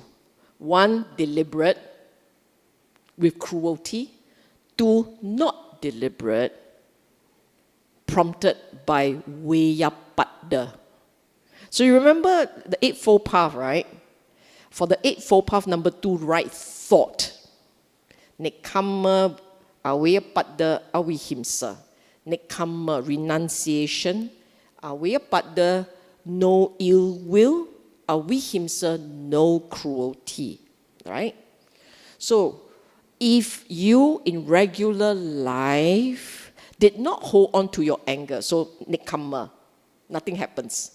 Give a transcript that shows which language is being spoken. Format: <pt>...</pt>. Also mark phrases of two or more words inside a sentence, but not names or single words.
<en>1, deliberate with cruelty. 2, not deliberate, prompted by Veyapada. So you remember the Eightfold Path, right? For the Eightfold Path, number 2, right thought.</en> <pi>Nekkhamma, Aveyapada, avihimsa.</pi> <en>Nekkhamma, renunciation. Aveyapada, no ill will. Avihimsa, no cruelty. Right? So, if you in regular life did not hold on to your anger, so nekkhamma, nothing happens.</en>